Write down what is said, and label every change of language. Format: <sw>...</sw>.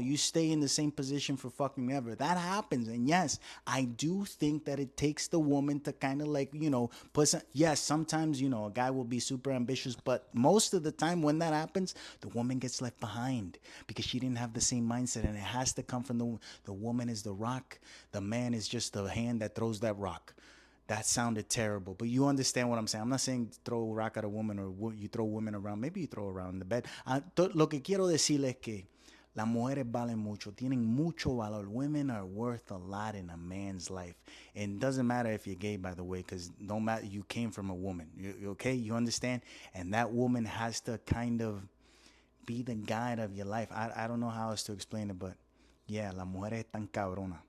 <en>You stay in the same position for fucking ever. That happens, and yes, I do think that it takes the woman to kind of yes, sometimes, a guy will be super ambitious, but most of the time when that happens, the woman gets left behind because she didn't have the same mindset, and it has to come from the woman is the rock, the man is just the hand that throws that rock. That sounded terrible, but you understand what I'm saying. I'm not saying throw a rock at a woman or you throw women around. Maybe you throw around the bed.</en> <es>Lo que quiero decirles es que las mujeres valen mucho, tienen mucho valor.</es> <en>Women are worth a lot in a man's life. And it doesn't matter if you're gay, by the way, because don't matter. You came from a woman. You okay? You understand? And that woman has to kind of be the guide of your life. I don't know how else to explain it, but yeah,</en> <es>la mujer es tan cabrona.</es>